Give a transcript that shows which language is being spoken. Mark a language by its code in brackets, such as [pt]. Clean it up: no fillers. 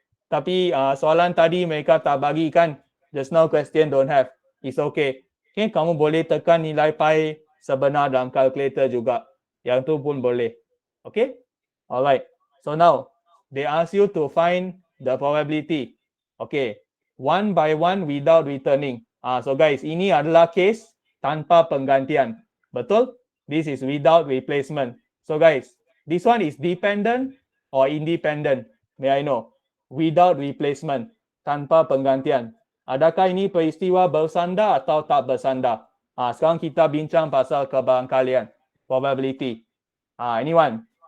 [ms] Tapi soalan tadi mereka tak bagi kan. [en] Just now question don't have. It's okay. [ms] Okay, kamu boleh tekan nilai pi sebenar dalam calculator juga. Yang tu pun boleh. Okay. Alright. [en] So now they ask you to find the probability. Okay. One by one without returning. [ms] So guys, ini adalah case tanpa penggantian. Betul? [en] This is without replacement. So guys, this one is dependent or independent? May I know? Without replacement, [ms] tanpa penggantian. Adakah ini peristiwa bersandar atau tak bersandar? Sekarang kita bincang pasal kebarangkalian. Probability. Anyone?